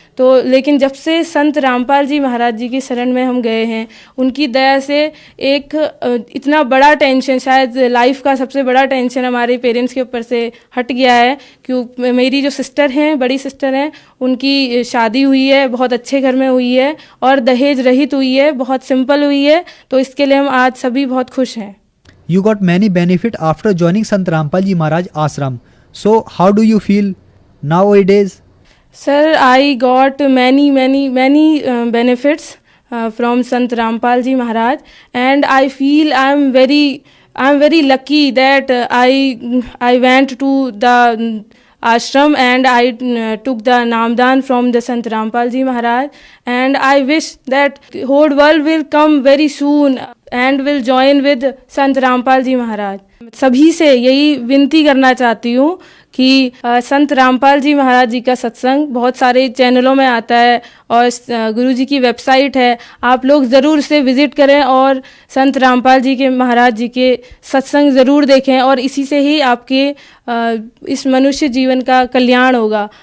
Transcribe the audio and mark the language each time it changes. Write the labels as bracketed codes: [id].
[hi] तो लेकिन जब से संत रामपाल जी महाराज जी की शरण में हम गए हैं, उनकी दया से एक इतना बड़ा टेंशन, शायद लाइफ का सबसे बड़ा टेंशन हमारे पेरेंट्स के ऊपर से हट गया है। क्यों मेरी जो सिस्टर हैं, बड़ी सिस्टर हैं, उनकी शादी हुई है, बहुत अच्छे घर में हुई है और दहेज रहित हुई है, बहुत सिंपल हुई है। तो इसके लिए हम आज सभी बहुत खुश हैं। [en] You got many benefit after joining Sant Rampal Ji Maharaj ashram. So how do you feel nowadays? Sir, I got many benefits from Sant Rampal Ji Maharaj, and I feel I'm very lucky that I went to the ashram and I took the Namdan from the Sant Rampal Ji Maharaj, and I wish that whole world will come very soon and will join with Sant Rampal Ji Maharaj. [hi] सभी से यही विनती करना चाहती हूँ कि संत रामपाल जी महाराज जी का सत्संग बहुत सारे चैनलों में आता है और गुरु जी की वेबसाइट है, आप लोग ज़रूर से विज़िट करें और संत रामपाल जी के महाराज जी के सत्संग ज़रूर देखें, और इसी से ही आपके इस मनुष्य जीवन का कल्याण होगा।